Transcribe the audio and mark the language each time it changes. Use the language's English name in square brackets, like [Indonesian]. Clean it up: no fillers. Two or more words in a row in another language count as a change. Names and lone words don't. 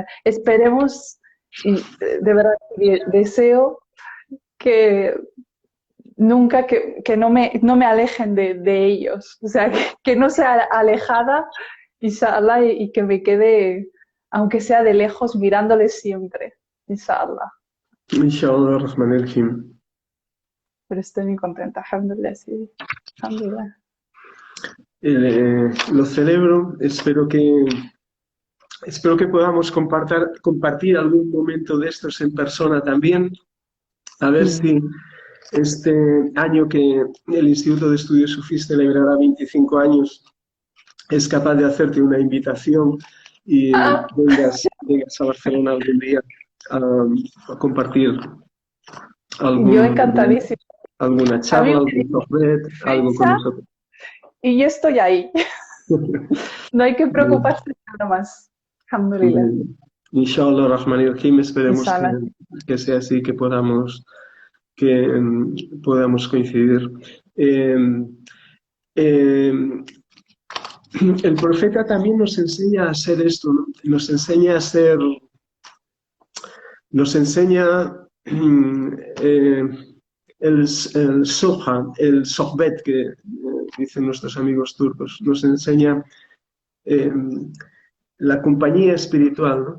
[Spanish] Esperemos, y de verdad deseo que nunca que no me alejen de ellos, o sea, que no sea alejada, inshallah, y que me quede, aunque sea de lejos, mirándoles siempre, inshallah. [Arabic] إن شاء الله، الرحمن الرحيم. [Spanish] Pero estoy muy contenta, alhamdulillah, sí, alhamdulillah. Lo celebro, espero que podamos compartir algún momento de estos en persona también. A ver si este año que el Instituto de Estudios Sufís celebrará 25 años, es capaz de hacerte una invitación y Ah, vengas a Barcelona algún día a compartir yo algún, encantadísima. alguna A mí charla, me algún sohbet, algo con fecha nosotros. y yo estoy ahí. No hay que preocuparse de nada más. Alhamdulillah. [Arabic] إن شاء الله، الرحمن الرحيم, [Spanish] esperemos Inshallah. que sea así, que podamos coincidir. Eh, eh, el profeta también nos enseña a ser esto, ¿no? Nos enseña eh, el sohha, el sohbet, que dicen nuestros amigos turcos, nos enseña eh, la compañía espiritual, ¿no?